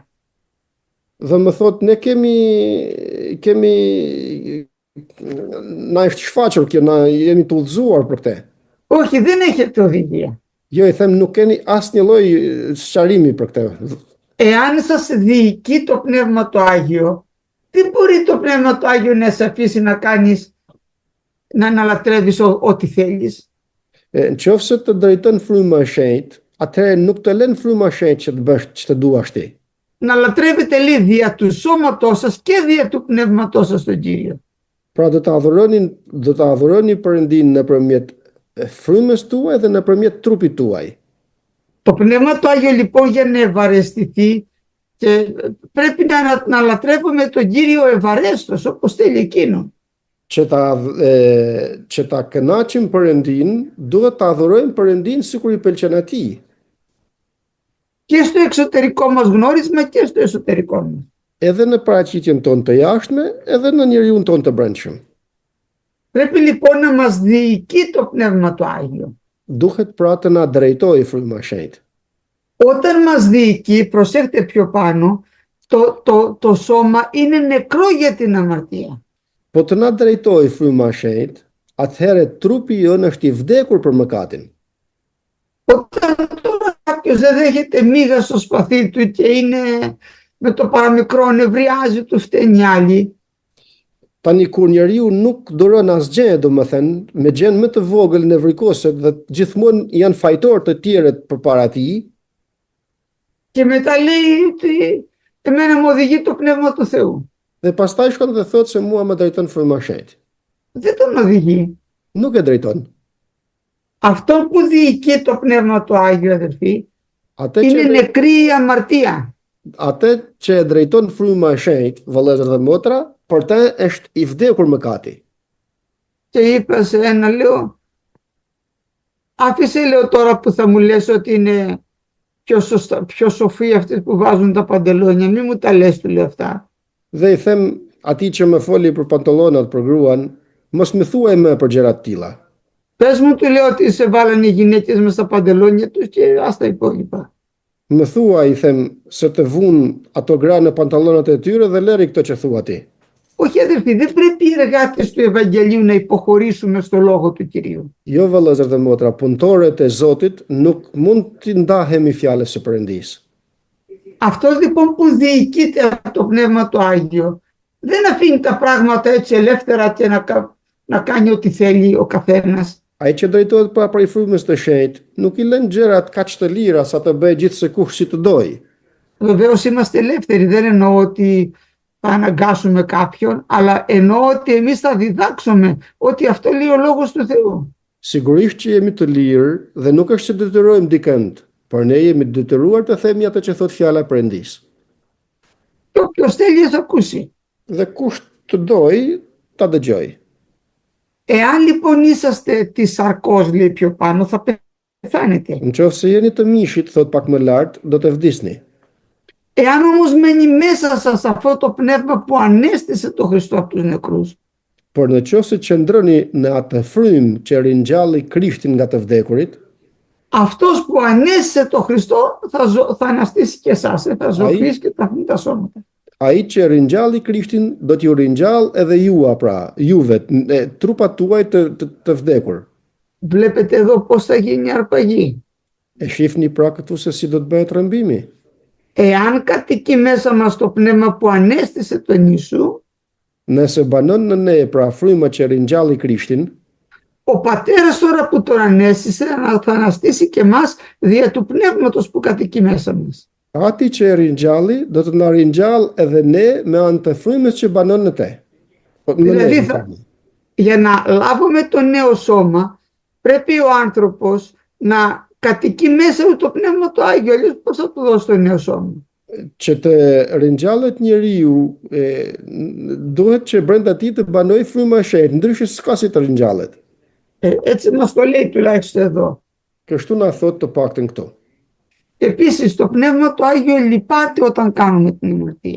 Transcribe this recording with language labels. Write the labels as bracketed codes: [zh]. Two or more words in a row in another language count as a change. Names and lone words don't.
[sq] Dhe më thot, ne kemi na është shfaqur kjo, na jemi të udhëzuar për këtë. [el] Όχι, δεν έχετε οδηγία. [sq] Jo, i them, nuk keni asnjë lloj sqarimi për këtë. [el] Εάν σας διοικεί το Πνεύμα το Άγιο, δεν μπορεί το Πνεύμα το Άγιο να σε αφήσει να κάνεις, να αναλατρεύεις ό,τι θέλεις. [sq] Në qoftë se të drejton fryma e shenjtë, atëherë nuk të lën fryma e shenjtë që të bësh ç'të duash ti. [el] Να λατρεύετε λέει δια του σώματός σας και δια του πνεύματός σας τον Κύριο. [sq] Pra do të adhuroni Perëndin nëpërmjet frymës tuaj dhe nëpërmjet trupit tuaj. [el] Το Πνεύμα το Άγιο λοιπόν για να ευαρεστηθεί και πρέπει να λατρεύουμε τον Κύριο ευαρέστος όπως θέλει εκείνο. [sq] Që ta kënaqim Perëndin, duhet ta adhurojmë Perëndin sikur i pëlqen atij. [el] Και στο εξωτερικό μας γνώρισμα και στο εσωτερικό μας. [sq] Edhe në paraqitjen tonë të jashtme, edhe në njeriun tonë të brendshëm. [el] Πρέπει λοιπόν να μας διοικεί το Πνεύμα το Άγιο. [sq] Duhet pra të na drejtojë fryma e shenjtë. [el] Όταν μας διοικεί, προσέχτε πιο πάνω, το σώμα είναι νεκρό για την αμαρτία. [sq] Po të na drejtojë fryma e shenjtë, atëherë trupi jonë është i vdekur për mëkatin. [el] Όταν τώρα κάποιος δεν δέχεται μίγα στο σπαθί του και είναι με το παραμικρό νευριάζει, του φταίνει άλλοι. [sq] Tani kur njeriu nuk duron asgjë, domethënë, me gjën më të vogël nevrikose dhe gjithmonë janë fajtor të tjerët përpara tij. [el] Και μετά λέει ότι εμένα μου οδηγεί το Πνεύμα του Θεού. [sq] Dhe pastaj shkon dhe thot se mua më drejton fryma e shenjtë. [el] Δεν τον οδηγεί. [sq] Nuk e drejton. [el] Αυτό που διοικεί το Πνεύμα του Άγιο, αδερφοί, [sq] Atë [el] είναι [sq] që, [el] νεκρή η αμαρτία. [sq] atë që e drejton fryma e shenjtë, vëllezër dhe motra, për të është i vdekur mëkati. [el] Και είπα σε ένα, λέω, άφησε, λέω, τώρα που θα μου λες ότι είναι πιο σοφοί αυτοί που βάζουν τα παντελόνια, μην μου τα λες, του λέω αυτά. [sq] Dhe i them atij që më foli për pantallonat për gruan, mos më thuaj më për gjëra të tilla. [el] Πες μου, του λέω, ότι σε βάλανε οι γυναίκες μες στα παντελόνια τους και ας τα υπόλοιπα. [sq] Më thua, i them, se të vun ato gra në pantallonat e tyre dhe leri këto që thua ti. [el] Όχι, αδερφοί, δεν πρέπει οι εργάτες του Ευαγγελίου να υποχωρήσουμε στο λόγο του Κυρίου. [sq] Jo vëllezër dhe motra, punëtorët e Zotit nuk mund të ndahemi fjalës së Perëndisë. [el] Αυτός λοιπόν που διοικείται από το Πνεύμα του Άγιο δεν αφήνει τα πράγματα έτσι ελεύθερα και να κάνει ό,τι θέλει ο καθένας. [sq] Ai që drejtohet prej frymës të shenjtë, nuk i lën gjërat kaq të lira sa të bëjë gjithse kush si të dojë. [el] Βεβαίως είμαστε ελεύθεροι, δεν εννοώ ότι θα αναγκάσουμε κάποιον, αλλά εννοώ ότι εμείς θα διδάξουμε ότι αυτό λέει ο Λόγος του Θεού. [sq] Sigurisht që jemi të lirë dhe nuk është se detyrojmë dikënd, por ne jemi të detyruar të themi atë që thot fjala e Perëndisë. [el] Και όποιος θέλει θα ακούσει. [sq] Dhe kush të dojë, ta dëgjoj. [el] Εάν λοιπόν είσαστε της σαρκός, λέει πιο πάνω, θα πεθάνετε. [sq] Në qoftë se jeni të mishit, thot pak më lart, do të vdisni. [el] Εάν όμως μένει μέσα σας αυτό το πνεύμα που ανέστησε τον Χριστό από τους νεκρούς, [sq] Por në qoftë se qëndroni në atë frymë që ringjalli Krishtin nga të vdekurit, [el] αυτός που ανέστησε τον Χριστό θα αναστήσει και εσάς, θα ζωοποιήσει και θα φύγει τα σώματα. [sq] ai që ringjalli Krishtin do t'ju ringjall edhe juve, trupat tuaj të vdekur. [el] Βλέπετε εδώ πώς θα γίνει η αρπαγή. [sq] E shifni pra këtu se si do të bëhet rrëmbimi. [el] Εάν κατοικεί μέσα μας το πνεύμα που ανέστησε τον Ιησού, [sq] Nëse banon në ne pra fryma që ringjalli Krishtin, [el] ο Πατέρας τώρα που τον ανέστησε θα αναστήσει και εμάς δια του πνεύματος που κατοικεί μέσα μας. [sq] ati që e ringjalli do të na ringjall edhe ne me anë të frymës që banon në te. [el] Δηλαδή για να λάβουμε το νέο σώμα πρέπει ο άνθρωπος να κατοικεί μέσα του το πνεύμα του Άγιο, αλλιώς πώς θα του δώσει το νέο σώμα. [sq] Që të ringjallet njeriu, duhet që brenda tij të banoj fryma e shenjtë, ndryshe s'ka si të ringjallet. [el] Έτσι μας το λέει τουλάχιστον εδώ. [sq] Kështu na thot të paktën këtu. [el] Επίσης το πνεύμα του Άγιο λυπάται όταν κάνουμε την αμαρτία.